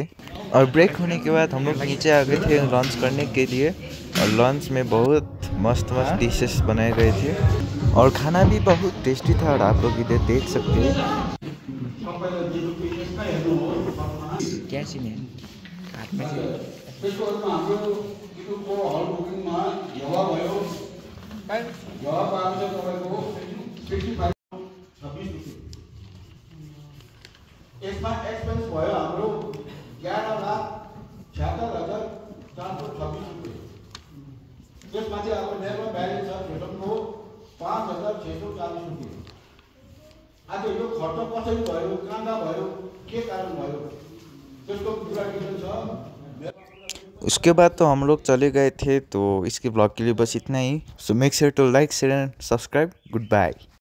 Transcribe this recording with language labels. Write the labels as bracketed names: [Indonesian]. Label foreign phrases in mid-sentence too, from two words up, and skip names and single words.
[Hindi] और ब्रेक होने के बाद हम लोग नीचे आ गए थे लंच करने के लिए और लंच में बहुत मस्त डिशेस बनाए गए थे और खाना भी बहुत टेस्टी था और आप लोग इधर देख सकते हैं। क्या सीन है? [Nepali] यसमा एक्सपेन्स भयो हाम्रो 11,76,426 रुपियाँ। त्यसमा चाहिँ अब नेटमा ब्यालेन्स छ खेतनको 5,640 रुपियाँ। आज यो खर्च कसरी भयो, कहाँ भयो, के कारण भयो त्यसको पूरा डिटेल छ। [Hindi] उसके बाद तो हम लोग चले गए थे। तो इसके ब्लॉग के लिए बस इतना ही। [English] So make sure to like share and subscribe. Good bye.